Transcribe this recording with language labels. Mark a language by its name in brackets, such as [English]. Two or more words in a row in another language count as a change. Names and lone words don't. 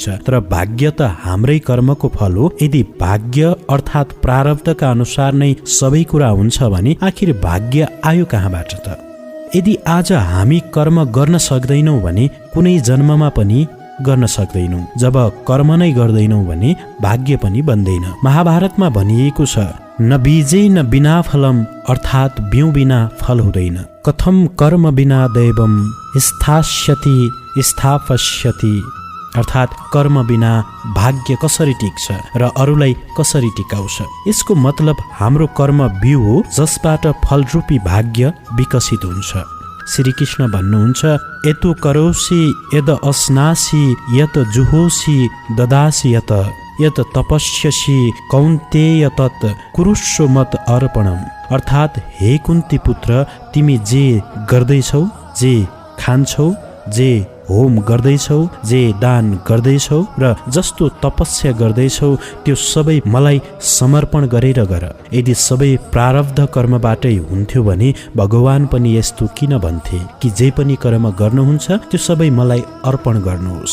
[Nepali] तर भाग्य त हाम्रै कर्मको फल हो। यदि भाग्य अर्थात् प्रारब्धका अनुसार नै सबै कुरा हुन्छ भने आखिर भाग्य आयो कहाँबाट त? यदि आज हामी कर्म गर्न सक्दैनौँ भने कुनै जन्ममा पनि गर्न सक्दैनौँ। जब कर्म नै गर्दैनौँ भने भाग्य पनि बन्दैन। महाभारतमा भनिएको छ, [Sanskrit] न बीजे न बिना फलम, [Nepali] अर्थात् बिउ बिना फल हुँदैन। [Sanskrit] कथम कर्म बिना दैवम स्थास्यति स्थापस्यति, [Nepali] अर्थात् कर्म बिना भाग्य कसरी टिक्छ र अरूलाई कसरी टिकाउँछ। यसको मतलब हाम्रो कर्म बिउ हो जसबाट फलरूपी भाग्य विकसित हुन्छ। श्रीकृष्ण भन्नुहुन्छ, [Sanskrit] यतो करोसि यद अस्नासि यत जुहोसि ददासि यत तपस्यसि कौन्तेय तत् कुरुष्व मत अर्पणम। [Nepali] अर्थात् हे कुन्ती पुत्र, तिमी जे गर्दैछौ, जे खान्छौ, जे होम गर्दैछौ, जे दान गर्दैछौ र जस्तो तपस्या गर्दैछौ त्यो सबै मलाई समर्पण गरेर गर। यदि सबै प्रारब्ध कर्मबाटै हुन्थ्यो भने भगवान पनि यस्तो किन भन्थे कि जे पनि कर्म गर्नुहुन्छ त्यो सबै मलाई अर्पण गर्नुहोस्।